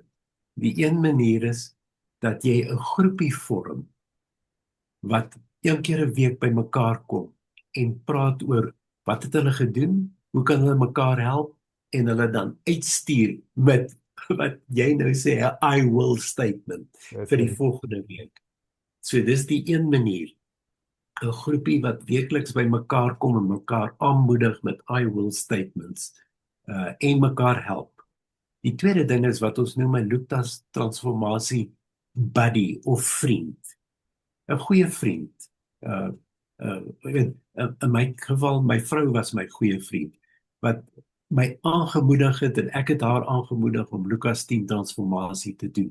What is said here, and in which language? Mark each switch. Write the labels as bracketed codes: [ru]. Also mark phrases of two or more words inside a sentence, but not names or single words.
[af] Die een manier is dat jy 'n groepie vorm wat een keer 'n week by mekaar kom en praat oor wat het hulle gedoen, hoe kan hulle mekaar help en hulle dan uitstuur met wat jy nou sê 'n [en] I will statement [af] vir die volgende week. So dis die een manier. 'n Groepie wat weekliks by mekaar kom en mekaar aanmoedig met [en] I will statements [af] en mekaar help. Die tweede ding is wat ons noem 'n Lukas transformasie buddy of vriend. 'n Goeie vriend. In my geval, my vrou was my goeie vriend wat my aangemoedig het en ek het haar aangemoedig om Lukas 10 transformasie te doen.